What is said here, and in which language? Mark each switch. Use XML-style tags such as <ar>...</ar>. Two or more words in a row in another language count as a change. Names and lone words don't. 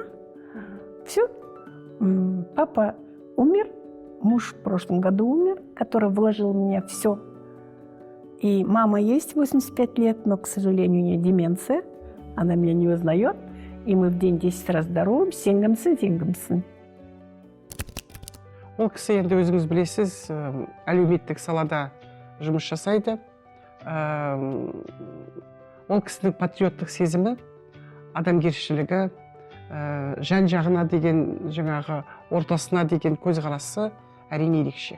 <ru>Все. Папа умер, муж в прошлом году умер, который вложил в меня все. И мама есть 85 лет, но, к сожалению, у нее деменция, она меня не узнает. И мы в день 10 раз здороваемся, сенгамсын.</ru> <kk>Ол кісі енді өзіңіз білесіз, әлеуметтік салада жұмыс жасайды. Ол кісінің патриоттық сезімі, адамгершілігі, жан-жағына деген, жаңағы ортасына деген көзқарасы әрине ерекше.</kk>